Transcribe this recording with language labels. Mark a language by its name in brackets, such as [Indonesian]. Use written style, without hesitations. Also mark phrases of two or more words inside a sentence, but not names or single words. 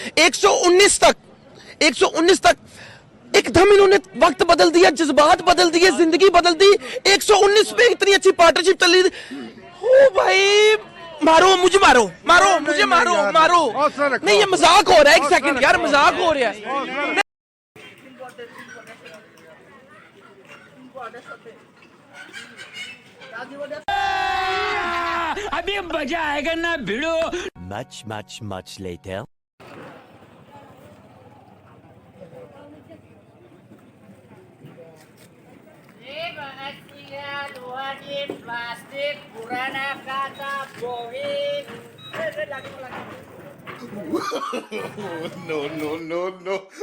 [Hindi] 119 तक एकदम इन्होंने वक्त बदल दिया जज्बात बदल दिए जिंदगी बदल दी 119 पे इतनी अच्छी पार्टनरशिप चल रही ओ भाई मारो मुझे मारो मुझे मारो नहीं ये मजाक हो रहा है एक सेकंड यार मजाक हो रहा है अभी मजा आएगा ना भिड़ो [English] Much later. [Hindi] प्लास्टिक पुराना काचा बोही [English] No, no, no, no.